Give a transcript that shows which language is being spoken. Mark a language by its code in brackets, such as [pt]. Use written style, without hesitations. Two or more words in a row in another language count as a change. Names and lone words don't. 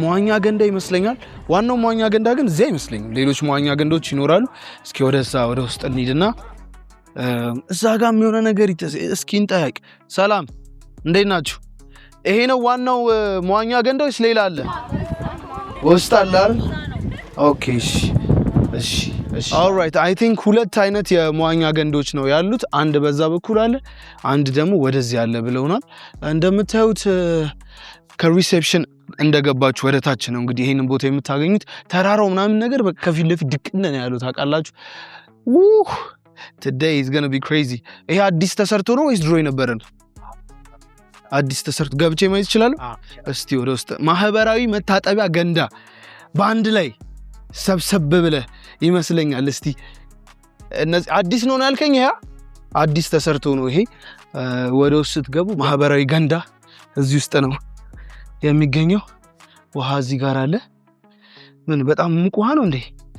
[am] መዋኛ ገንዳ ይመስለኛል ዋናው መዋኛ ገንዳ ግን እዚህ አይመስለኝም ሌሎች መዋኛ ገንዳዎች ይኖራሉ እስኪ ወደ ውስጥ እንሂድና እዛ ጋር የሚሆነ ነገር እስኪ እንጠያቅ ሰላም እንዴት ናችሁ ይሄ ነው ዋናው መዋኛ ገንዳ ወይስ ሌላ አለ ውስጥ አለ አይደል ኦኬ እሺ [en] alright I think [am] ሁለት አይነት የመዋኛ ገንዳዎች ነው ያሉት አንድ በዛ በኩል አለ አንድ ደግሞ ወደዚህ አለ ብለውናል እንደምታዩት ከሪሴፕሽን እንደገባችሁ ወደ ታች ነው እንግዲህ ይሄንን ቦታ የምታገኙት ተራራው ምናምን ነገር ከፊት ለፊት ድቅነ ነው ያሉት ታውቃላችሁ [en] today is going to be crazy [am] ይሄ አዲስ ተሰርቶ ነው ወይስ ድሮ የነበረ ነው አዲስ ተሰርቶ ገብቼ ማየት ይችላል እስቲ ወደ ውስጥ ማህበራዊ መታጠቢያ ገንዳ በአንድ ላይ ሰብሰብ ብለ ይመስለኛል እስቲ እነዚህ አዲስ ነው ያልከኝ ያ አዲስ ተሰርቶ ነው ይሄ ወደ ውስጥ ስትገቡ ማህበራዊ ገንዳ እዚህ ውስጥ ነው የሚገኘው ውሃ እዚህ ጋር አለ ምን በጣም ሙቅ ውሃ ነው እንዴ